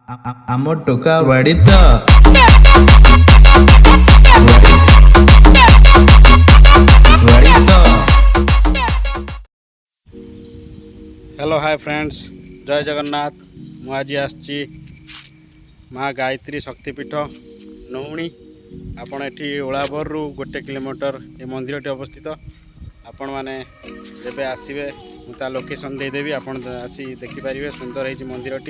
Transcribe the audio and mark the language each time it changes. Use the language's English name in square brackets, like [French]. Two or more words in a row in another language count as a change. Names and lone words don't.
[Odia] ଆମ ଟୋକା ବାଡ଼ି ତ ବାଡ଼ି ତ। [English] hello hi friends, [Odia] ଜୟ ଜଗନ୍ନାଥ। ମୁଁ ଆଜି ଆସିଛି ମା ଗାୟତ୍ରୀ ଶକ୍ତିପୀଠ ନଉଣି। ଆପଣ ଏଠି ଓଳାବରରୁ 1 କିଲୋମିଟର ଏ ମନ୍ଦିରଟି ଅବସ୍ଥିତ। ଆପଣମାନେ ଯେବେ ଆସିବେ ମୁଁ ତା ଲୋକେସନ୍ ଦେଇଦେବି, ଆପଣ ଆସି ଦେଖିପାରିବେ। ସୁନ୍ଦର ହେଇଛି ମନ୍ଦିରଟି।